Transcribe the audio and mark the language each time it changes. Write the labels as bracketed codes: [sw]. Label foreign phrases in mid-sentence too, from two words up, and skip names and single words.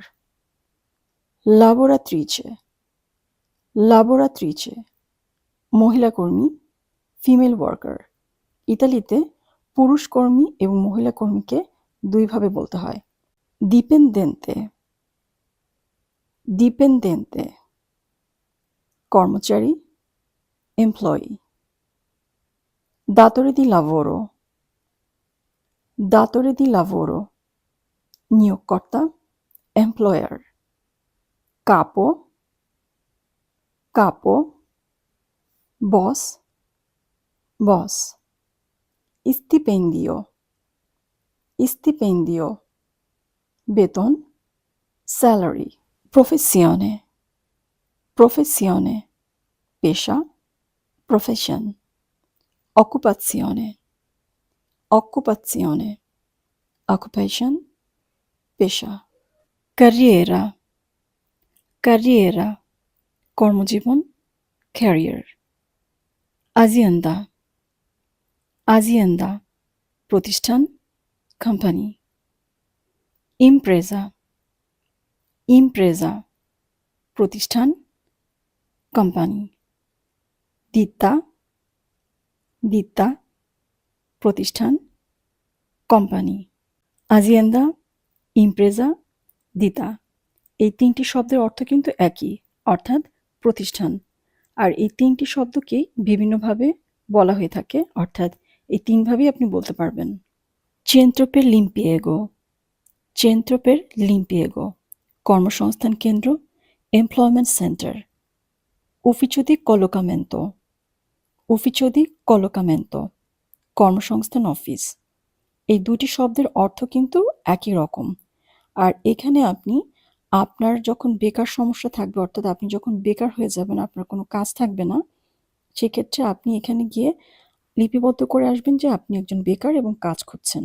[it] lavoratrice, lavoratrice [bn] মহিলা কর্মী, [en] female worker. [bn] ইতালিতে পুরুষ কর্মী এবং মহিলা কর্মীকে দুইভাবে বলতে হয়। [it] dipendente, dipendente কর্মচারী, এমপ্লয়ি। datore di lavoro, datore di lavoro নিয়োগকর্তা, এমপ্লয়ার। capo, capo [bn] বস, বস। [it] stipendio, stipendio বেতন, স্যালারি। professione, professione পেশা, প্রফেশন। occupazione, occupazione occupation পেশা। carriera, carriera কর্মজীবন, ক্যারিয়ার। azienda, azienda প্রতিষ্ঠান, কোম্পানি। impresa, impresa প্রতিষ্ঠান, কোম্পানি। ditta, ditta প্রতিষ্ঠান, কোম্পানি। azienda, impresa, ditta [bn] এই তিনটি শব্দের অর্থ কিন্তু একই, অর্থাৎ প্রতিষ্ঠান। আর এই তিনটি শব্দকেই বিভিন্নভাবে বলা হয়ে থাকে, অর্থাৎ এই তিনভাবেই আপনি বলতে পারবেন। [it] centro per l'impiego, centro per l'impiego [bn] কর্মসংস্থান কেন্দ্র, [en] employment center. [it] ufficio di collocamento, ufficio di collocamento [bn] কর্মসংস্থান অফিস। এই দুটি শব্দের অর্থ কিন্তু একই রকম। আর এখানে আপনি আপনার যখন বেকার সমস্যা থাকবে, অর্থাৎ আপনি যখন বেকার হয়ে যাবেন, আপনার কোনো কাজ থাকবে না, সেক্ষেত্রে আপনি এখানে গিয়ে লিপিবদ্ধ করে আসবেন যে আপনি একজন বেকার এবং কাজ খুঁজছেন।